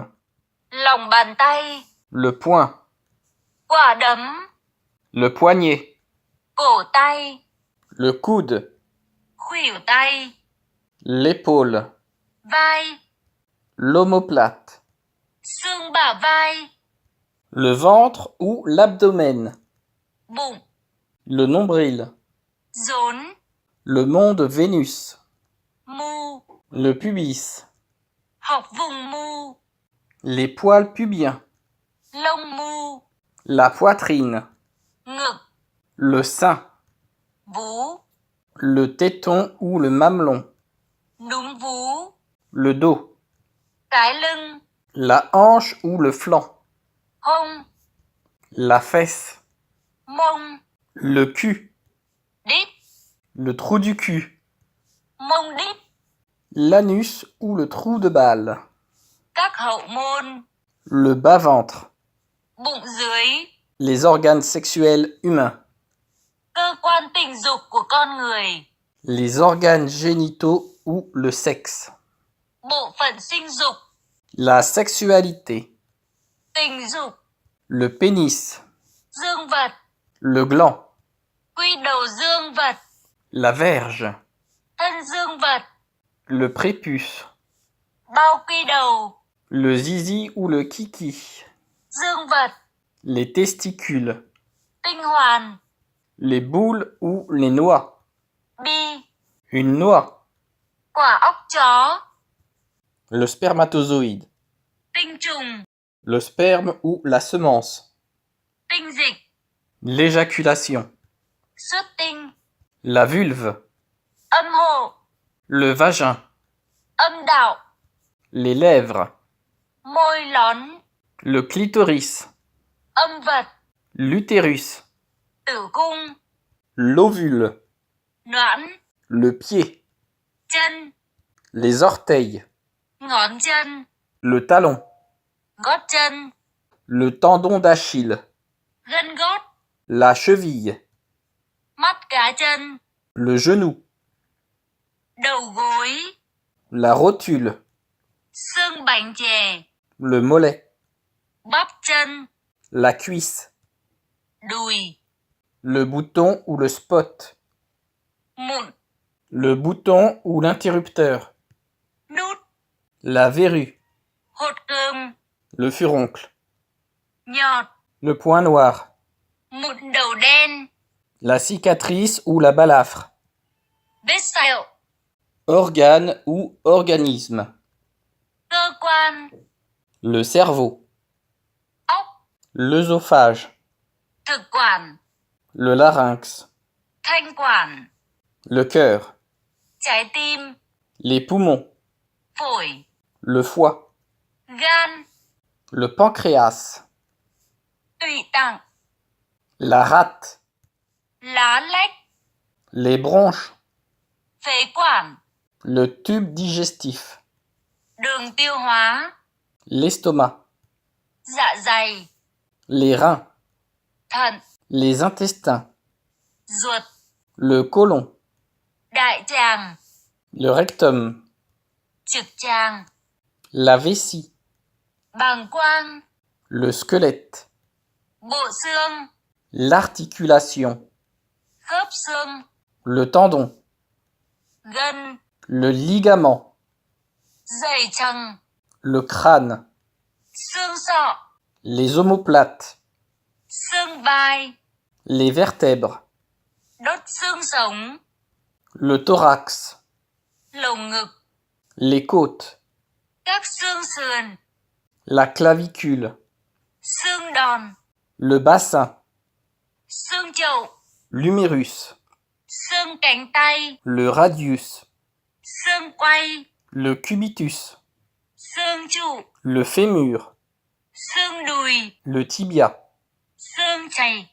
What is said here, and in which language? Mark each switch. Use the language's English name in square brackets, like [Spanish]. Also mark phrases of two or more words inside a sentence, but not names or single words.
[Vietnamese] lòng bàn tay, [French] Le poing. [Vietnamese] quả đấm, [French] Le poignet. [Vietnamese] cổ tay, [French] Le coude. [Vietnamese] khuỷu tay, [French] L'épaule. [Vietnamese] vai, [French] L'omoplate. [Vietnamese] xương bả vai, [French] Le ventre ou l'abdomen. [Vietnamese] bụng, [French] Le nombril. [Vietnamese] rốn, [French] Le mont de Vénus. [Vietnamese] mu, [French] Le pubis. [Vietnamese] học vùng mu, [French] Les poils pubiens. [Vietnamese] lông mu, [French] La poitrine. [Vietnamese] ngực, [French] Le sein. [Vietnamese] vú, [French] Le téton ou le mamelon. [Vietnamese] núm vú, [French] Le dos. [Vietnamese] cái lưng, [French] La hanche ou le flanc. [Vietnamese] hông, [French] La fesse. [Vietnamese] mông, [French] Le cul. [Vietnamese] đít, [French] Le trou du cul. [Vietnamese] mông đít, [French] L'anus ou le trou de balle. [Vietnamese] các hậu môn, [French] Le bas-ventre. [Vietnamese] bụng dưới, [French] Les organes sexuels humains. [Vietnamese] cơ quan tình dục của con người, [French] Les organes génitaux ou le sexe. [Vietnamese] bộ phận sinh dục, [French] La sexualité. [Vietnamese] tình dục, [French] Le pénis. [Vietnamese] dương vật, [French] Le gland. [Vietnamese] quy đầu dương vật, [French] La verge. [Vietnamese] thân dương vật, [French] Le prépuce. [Vietnamese] bao quy đầu, [French] Le zizi ou le kiki. [Vietnamese] dương vật, [French] Les testicules. [Vietnamese] tinh hoàn, [French] Les boules ou les noix. [Vietnamese] bi, [French] Une noix. [Vietnamese] quả óc chó, [French] Le spermatozoïde. [Vietnamese] tinh trùng, [French] Le sperme ou la semence. [Vietnamese] tinh dịch, [French] L'éjaculation. [Vietnamese] xuất tinh, [French] La vulve. [Vietnamese] âm hộ, [French] Le vagin. [Vietnamese] âm đạo, [French] Les lèvres. [Vietnamese] môi lón, [French] Le clitoris. [Vietnamese] âm vật, [French] L'utérus. [Vietnamese] tử cung, [French] L'ovule. [Vietnamese] noãn, [French] Le pied. [Vietnamese] chân, [French] Les orteils. [Vietnamese] ngón chân, [French] Le talon. [Vietnamese] gót chân, [French] Le tendon d'Achille. [Vietnamese] gân gót, [French] La cheville. [Vietnamese] mắt cá chân, [French] Le genou. [Vietnamese] đầu gối, [French] La rotule. [Vietnamese] xương bánh chè, [French] Le mollet. [Vietnamese] bắp chân, [French] La cuisse. [Vietnamese] đùi, [French] Le bouton ou le spot. [Vietnamese] mụn, [French] Le bouton ou l'interrupteur. [Vietnamese] nút, [French] La verrue. [Vietnamese] hột cơm, [French] Le furoncle. [Vietnamese] nhọt, [French] Le point noir. [Vietnamese] mụn đầu đen, [French] La cicatrice ou la balafre. [Vietnamese] vết sẹo, [French] Organe ou organisme. [Vietnamese] cơ quan, [French] Le cerveau. [Vietnamese] óc, [French] L'œsophage. [Vietnamese] thực quản, [French] Le larynx. [Vietnamese] thanh quản, [French] Le cœur. [Vietnamese] trái tim, [French] Les poumons. [Vietnamese] phổi, [French] Le foie. [Vietnamese] gan, [French] Le pancréas. [Vietnamese] tụy tạng, [French] La rate. [Vietnamese] lá lách, [French] Les bronches. [Vietnamese] phế quản, [French] Le tube digestif. [Vietnamese] đường tiêu hóa, [French] L'estomac. [Vietnamese] dạ dày, [French] Les reins. [Vietnamese] thận, [French] Les intestins. [Vietnamese] ruột, [French] Le côlon. [Vietnamese] đại tràng, [French] Le rectum. [Vietnamese] trực tràng, [French] La vessie. [Vietnamese] bàng quang, [French] Le squelette. [Vietnamese] bộ xương, [French] L'articulation. [Vietnamese] khớp xương, [French] Le tendon. [Vietnamese] gân, [French] Le ligament. [Vietnamese] dây chằng, [French] Le crâne. [Vietnamese] xương sọ, [French] Les omoplates. [Vietnamese] xương vai, [French] Les vertèbres. [Vietnamese] đốt xương sống, [French] Le thorax. [Vietnamese] lồng ngực, [French] Les côtes. [Vietnamese] Các xương sườn. [French] la clavicule, [Vietnamese] Xương đòn. [French] le bassin, [Vietnamese] Xương chậu. [French] l'humérus, [Vietnamese] Xương cánh tay. [French] le radius, [Vietnamese] Xương quay. [French] le cubitus, [Vietnamese] Xương trụ. [French] le fémur, [Vietnamese] Xương đùi. [French] le tibia, [Vietnamese] Xương chày.